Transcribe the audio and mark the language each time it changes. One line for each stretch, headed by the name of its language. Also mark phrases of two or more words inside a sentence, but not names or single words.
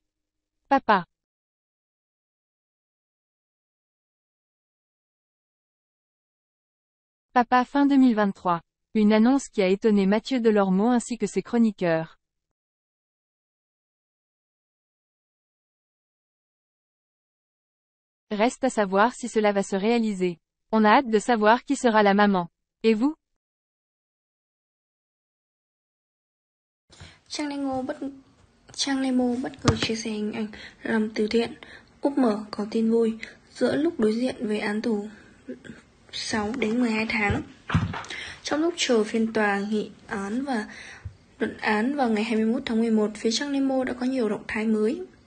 French: Papa. Papa fin 2023. Une annonce qui a étonné Mathieu Delormeau ainsi que ses chroniqueurs. Reste à savoir si cela va se réaliser. On a hâte de savoir qui sera la maman. Et vous?
Vietnamese: Trang Nemo bất ngờ chia sẻ hình ảnh làm từ thiện. Úp mở có tin vui, giữa lúc đối diện với án tù 6 đến 12 tháng. Trong lúc chờ phiên tòa nghị án và luận án vào ngày 21 tháng 11, phía Trang Nemo đã có nhiều động thái mới.